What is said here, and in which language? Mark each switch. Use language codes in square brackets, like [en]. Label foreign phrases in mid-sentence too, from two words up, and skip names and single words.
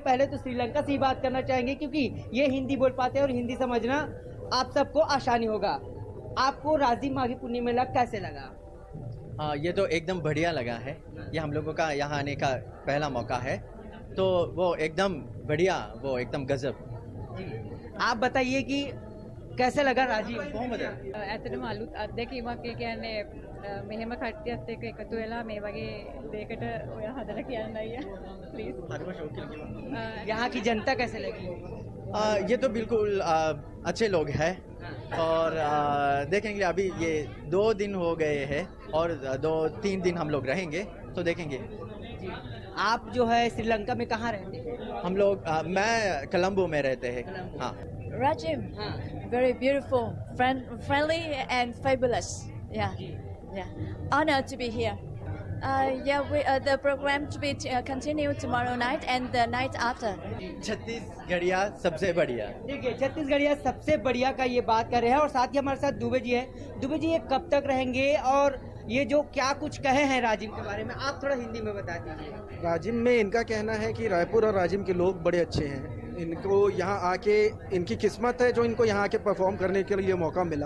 [hi] पहले तो श्रीलंका से ही बात करना चाहेंगे क्योंकि ये हिंदी बोल पाते हैं और हिंदी समझना आप सबको आसानी होगा। आपको राजिम माघी पुन्नी मेला कैसे लगा? ये तो एकदम बढ़िया लगा है। ये हम लोगों का यहाँ आने का पहला मौका है तो वो एकदम बढ़िया, वो एकदम गजब। आप बताइए कि कैसे लगा राजीव? [si] ඇත්තටම අලුත් අත්දැකීමක් ඒ කියන්නේ මෙහෙම කට්ටියත් එක්ක එකතු වෙලා මේ වගේ දෙයකට ඔයා හදලා කියන්න අයියා ප්ලීස්। [hi] यहाँ की जनता कैसे लगी? ये तो बिल्कुल अच्छे लोग हैं और देखेंगे। अभी ये 2 दिन हो गए हैं और 2-3 दिन हम लोग रहेंगे तो देखेंगे। आप जो है श्रीलंका में कहाँ रहते हैं? हम लोग मैं कोलंबो में रहते हैं। हाँ। [en] Rajim, very beautiful, friendly and fabulous. Yeah. Honored to be here. The program to be continued tomorrow night and the night after. [hi] छत्तीसगढ़िया सबसे बढ़िया। देखिए छत्तीसगढ़िया सबसे बढ़िया का ये बात कर रहे हैं और साथ ही हमारे साथ दुबे जी हैं। दुबे जी ये कब तक रहेंगे और ये जो क्या कुछ कहे हैं राजिम के बारे में आप थोड़ा हिंदी में बता दीजिए। राजिम में इनका कहना है कि रायपुर और राजिम के लोग बड़े अच्छे हैं, इनको यहाँ आके इनकी किस्मत है जो इनको यहाँ आके परफॉर्म करने के लिए मौका मिला।